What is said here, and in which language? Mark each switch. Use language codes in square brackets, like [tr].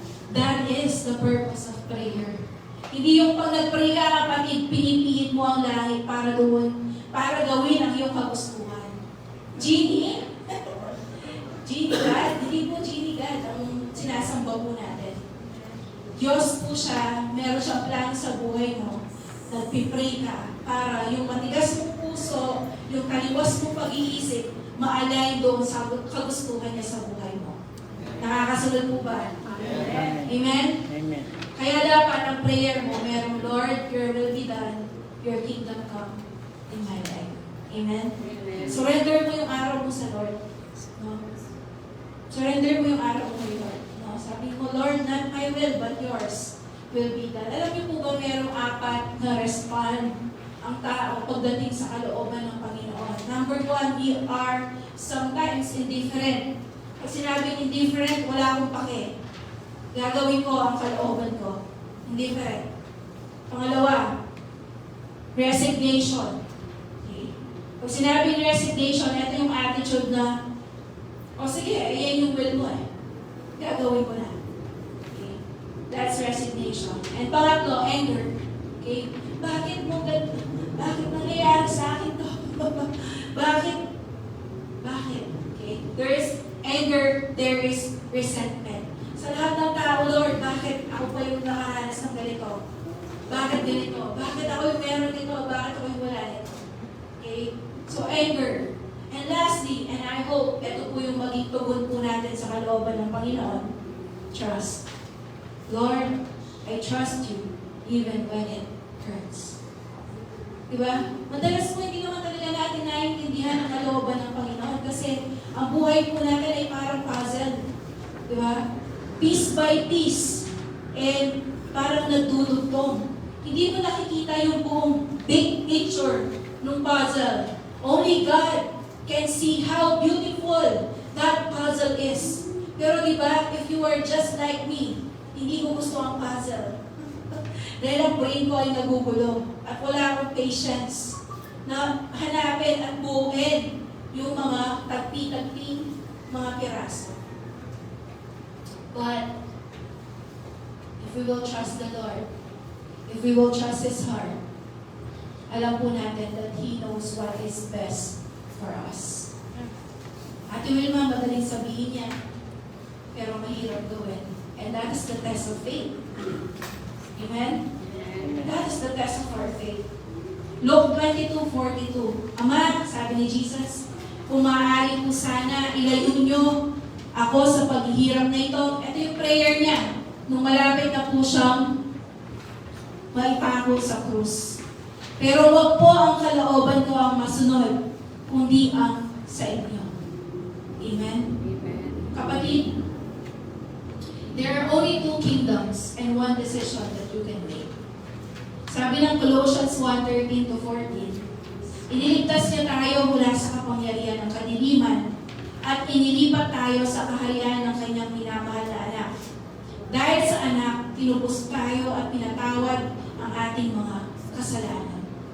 [en] That is the purpose of prayer. [tl] Hindi yung pag nag-pray ka, kapatid, pinipihit mo ang langit para doon, para gawin ang iyong kagustuhan. Genie? Genie God? Hindi po Genie God ang sinasamba po natin. Diyos po siya, meron siyang plano sa buhay mo. Nagpipray ka para yung matigas mong puso, yung taliwas mong pag-iisip, ma-align doon sa kagustuhan niya sa buhay mo. Nakakasunod po ba? Amen? Amen? Amen. Kaya dapat ang [en] prayer mo, merong Lord, your will be done, your kingdom come in my life. Amen? Amen. [tl] Surrender mo yung araw mo sa Lord. No? Surrender mo yung araw mo kay Lord. No? Sabi mo, [en] Lord, not my will, but yours will be done. [tl] Alam niyo po ba merong 4 na respond ang tao pagdating sa kalooban ng Panginoon? [en] Number 1, we are sometimes indifferent. [tl] Pag sinabing indifferent, wala akong pake. Gagawin ko ang kalooban ko. [en] Indifferent. Pangalawa, resignation. Okay. [tl] Pag sinabing resignation, ito yung attitude na, o sige, yan yung will mo eh. Gagawin ko na. Okay. [en] That's resignation. And pangatlo, anger. Okay. [tl] Bakit mo ganito? Bakit nangyayari sa akin to? Bakit? Bakit? Okay. [en] There is anger, there is resentment. [tl] Sa lahat ng tao, Lord, bakit ako pa yung nakaranas ng ganito? Bakit ganito? Bakit ako yung meron nito? Bakit ako yung wala nito? Okay? So, anger. [en] And lastly, and I hope, [tl] ito po yung maging tugon po natin sa kalooban ng Panginoon, trust. [en] Lord, I trust you even when it hurts. [tl] Diba? Madalas po hindi naman talaga natin naiintindihan ang kalooban ng Panginoon kasi ang buhay po natin ay parang puzzle. [en] Diba? Piece by piece. And [tl] parang nagdudugtong. Hindi mo nakikita yung buong big picture ng puzzle. [en] Only God can see how beautiful that puzzle is. [tl] Pero diba, [en] if you are just like me, [tl] hindi ko gusto ang puzzle. Dahil ang brain ko ay nagugulo at wala akong patience na hanapin at buuin yung mga tagpi-tagping mga piraso. [en] But if we will trust the Lord, if we will trust His heart, [tl] alam po natin [en] that He knows what is best for us. [tl] Ate Wilma, madaling sabihin yan, pero mahirap gawin. [en] And that is the test of faith. Amen? That is the test of our faith. [tl] Luke 22:42. Ama, sabi ni Jesus, kung maaari po sana, ilayo nyo ako sa paghihirap na ito. Ito yung prayer niya. Nung malapit na po siyang maipako sa krus. Pero wag po ang kalooban ko ang masunod, kundi ang sa inyo. Amen? Amen. [en] Kapatid, there are only 2 kingdoms and 1 decision that you can make. [tl] Sabi ng Colossians 1:13-14, iniligtas niya tayo mula sa kapangyarihan ng kadiliman at inilipat tayo sa kaharian ng kanyang minamahal na anak. Dahil sa anak, tinubos tayo at pinatawad ang ating mga kasalanan.